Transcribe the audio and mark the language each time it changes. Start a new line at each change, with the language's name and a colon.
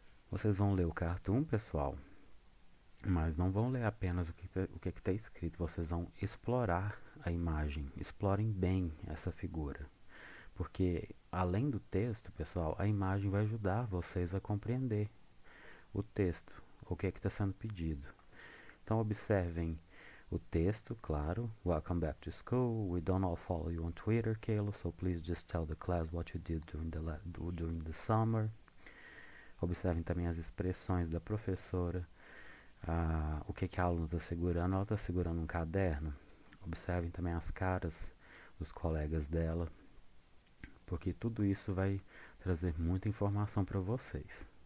Portuguese: Vocês vão ler o cartoon, pessoal, mas não vão ler apenas o que está escrito, vocês vão explorar a imagem, explorem bem essa figura. Porque, além do texto, pessoal, a imagem vai ajudar vocês a compreender o texto, o que está sendo pedido. Então, observem o texto, claro.
English: Welcome back to school. We don't all follow you on Twitter, Kayla, so please just tell the class what you did during the summer.
Portuguese: Observem também as expressões da professora, o que a aluna está segurando. Ela está segurando um caderno. Observem também as caras dos colegas dela, porque tudo isso vai trazer muita informação para vocês.